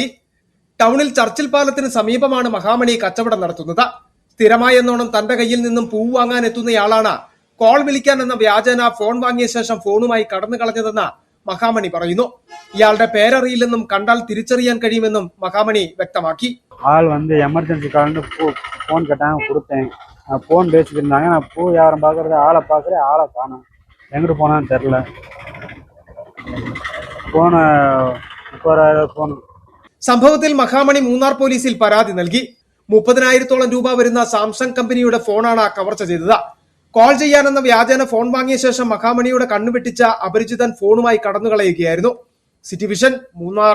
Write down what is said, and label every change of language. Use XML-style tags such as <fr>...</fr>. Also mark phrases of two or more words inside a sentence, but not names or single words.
<ml>ടൗണിൽ ചർച്ചിൽ പാലത്തിന് സമീപമാണ് മഹാമണി കച്ചവടം നടത്തുന്നത്. സ്ഥിരമായെന്നോണം തന്റെ കയ്യിൽ നിന്നും പൂവ് വാങ്ങാൻ എത്തുന്നയാളാണ് കോൾ വിളിക്കാൻ എന്ന വ്യാജേന ഫോൺ വാങ്ങിയ ശേഷം ഫോണുമായി കടന്നു കളഞ്ഞതെന്ന് മഹാമണി പറയുന്നു. ഇയാളുടെ പേരറിയില്ലെന്നും കണ്ടാൽ തിരിച്ചറിയാൻ കഴിയുമെന്നും മഹാമണി വ്യക്തമാക്കി.</ml> <ta>ஆள் வந்து எமர்ஜென்சி கால்னு ஃபோன் கேட்டாங்க, கொடுத்தேன். ஃபோன் பேசிட்டு இருந்தாங்க. நான் பூ வியாபாரம் பார்க்குறது ஆளை பார்க்குறேன், ஆளை காணோம். எங்கிட்டு போனான்னு தெரில. ஃபோனை 30,000 ഫോൺ.</ta> <ml>സംഭവത്തിൽ മഹാമണി മൂന്നാർ പോലീസിൽ പരാതി നൽകി. 30,000 രൂപ വരുന്ന സാംസങ് കമ്പനിയുടെ ഫോണാണ് കവർച്ച ചെയ്തത്. കോൾ ചെയ്യാനെന്ന വ്യാജേന ഫോൺ വാങ്ങിയ ശേഷം മഹാമണിയുടെ കണ്ണുവെട്ടിച്ച അപരിചിതൻ ഫോണുമായി കടന്നുകളയുകയായിരുന്നു. സിറ്റി വിഷൻ മൂന്നാർ.</ml>